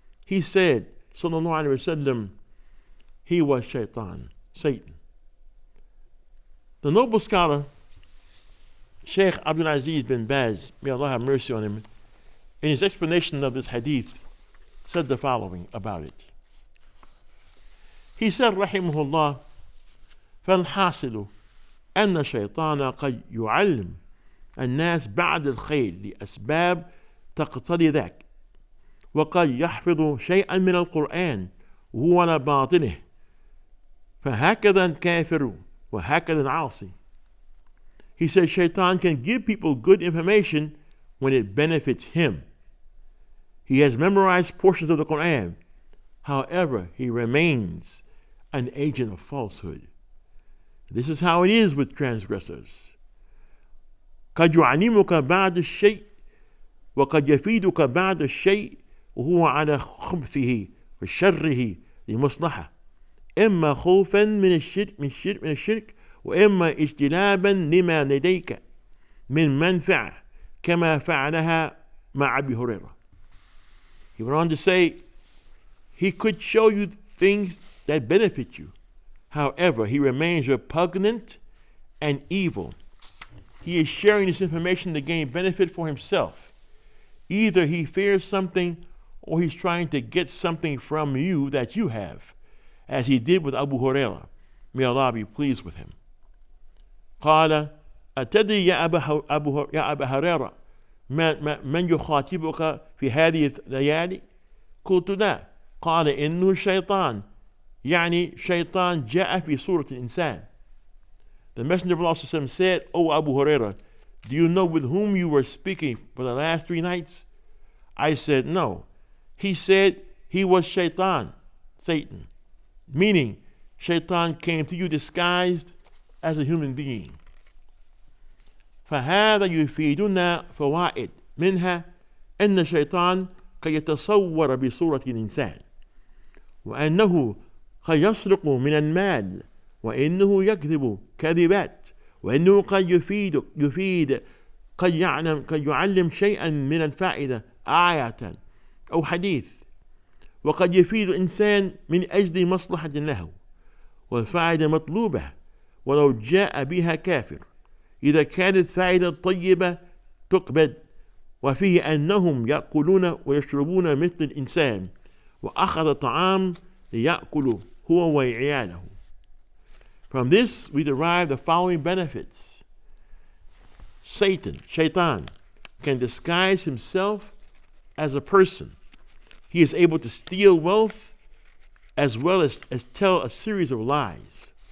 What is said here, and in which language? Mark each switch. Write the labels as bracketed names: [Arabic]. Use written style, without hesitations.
[English] He said, sallallahu alaihi wasallam, he was Satan. The noble scholar, Sheikh Abdul Aziz bin Baz, may Allah have mercy on him, in his explanation of this hadith, said the following about it. He said, rahimahullah, [Arabic] فالحاصل أن الشيطان قد يعلم الناس بعد الخير لأسباب تقتضي ذاك وقد يحفظ شيئا من القرآن وهو على باطنه فهكذا الكافر وهكذا العاصي. [English] He says Shaitan can give people good information when it benefits him. He has memorized portions of the Quran. However, he remains an agent of falsehood. This is how it is with transgressors. [Arabic] قد يعلمك بعد الشيء وقد يفيدك بعد الشيء وهو على خبثه وشره لمصلحة إما خوفا من الشرك وإما اجتنابا لما لديك من منفعة كما فعلها مع أبي هريرة. [English] He went on to say, he could show you things that benefit you. However, he remains repugnant and evil. He is sharing this information to gain benefit for himself. Either he fears something or he's trying to get something from you that you have, as he did with Abu Hurairah. May Allah be pleased with him. [Arabic] قال أتدري يا أبا هريرة من يخاطبك في هذه الليالي؟ قلت لا. قال إنه الشيطان، يعني شيطان جاء في صورة الإنسان. [English] The Messenger of Allah said, O Abu Huraira, do you know with whom you were speaking for the last 3 nights? I said, no. He said he was Shaitan, Satan, meaning Shaitan came to you disguised as a human being. [Arabic] فهذا يفيدنا فوائد منها أن الشيطان قد يتصور بصورة الإنسان، وأنه قد يسرق من المال، وإنه يكذب كذبات، وإنه قد يفيد قد يعلم شيئا من الفائدة آية أو حديث، وقد يفيد الإنسان من أجل مصلحة له والفائدة مطلوبة ولو جاء بها كافر، إذا كانت فائدة طيبة تقبل، وفيه أنهم يأكلون ويشربون مثل الإنسان، وأخذ طعام ليأكل هو وعياله. [English] From this we derive the following benefits. Shaitan, can disguise himself as a person. He is able to steal wealth as well as tell a series of lies.